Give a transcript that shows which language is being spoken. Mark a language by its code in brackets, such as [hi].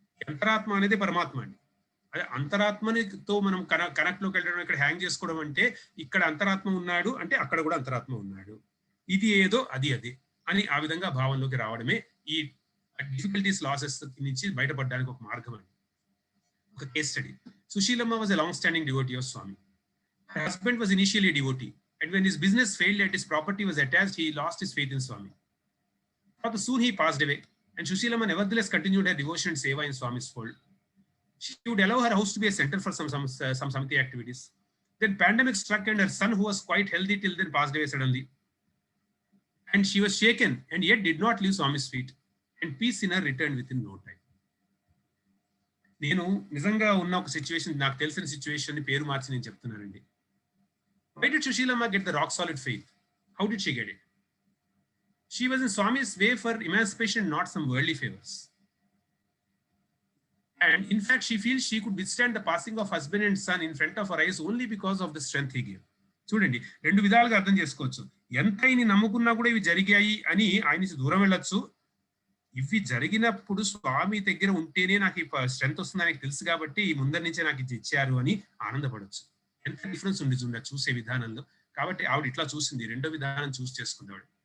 [te] అంతరాత్మ అనేది పరమాత్మ అండి. అదే అంతరాత్మనితో మనం కనెక్ట్ లోకి వెళ్ళడం, ఇక్కడ హ్యాంగ్ చేసుకోవడం అంటే ఇక్కడ అంతరాత్మ ఉన్నాడు అంటే అక్కడ కూడా అంతరాత్మ ఉన్నాడు, ఇది ఏదో అది అదే అని ఆ విధంగా భావంలోకి రావడమే ఈ డిఫికల్టీస్ లాసెస్ నుంచి బయటపడడానికి ఒక మార్గం అండి. ఒక case study. [en] Sushilamma was a long-standing devotee of Swami. Her husband was initially a devotee, and when his business failed and his property was attached, he lost his faith in Swami. But soon he passed away, and Sushilama nevertheless continued her devotion and seva in Swami's fold. She would allow her house to be a center for some samiti activities. Then pandemic struck, and her son, who was quite healthy till then, passed away suddenly. And she was shaken, and yet did not leave Swami's feet, and peace in her returned within no time. [te] నేను నిజంగా ఉన్న ఒక situation, నాకు తెలిసిన situation ని పేరు మార్చి నేను చెప్తున్నానండి. [en] Why did Sushilama get the rock solid faith? How did she get it? She was in Swami's way for emancipation, not some worldly favors. And in fact, she feels she could withstand the passing of husband and son in front of her eyes only because of the strength he gave. [te] చూడండి, రెండు విధాలుగా అర్థం చేసుకోవచ్చు. ఎంత ఈయన నమ్ముకున్నా కూడా ఇవి జరిగాయి అని ఆయన నుంచి దూరం వెళ్ళొచ్చు. ఇవి జరిగినప్పుడు స్వామి దగ్గర ఉంటేనే నాకు ఈ స్ట్రెంత్ వస్తుంది నాకు తెలుసు కాబట్టి ఈ ముందరి నుంచే నాకు ఇది ఇచ్చారు అని ఆనందపడవచ్చు. ఎంత డిఫరెన్స్ ఉంది చూడండి చూసే విధానంలో. కాబట్టి ఆవిడ ఇట్లా చూసింది, రెండో విధానం చూస్ చేసుకుంది ఆవిడ.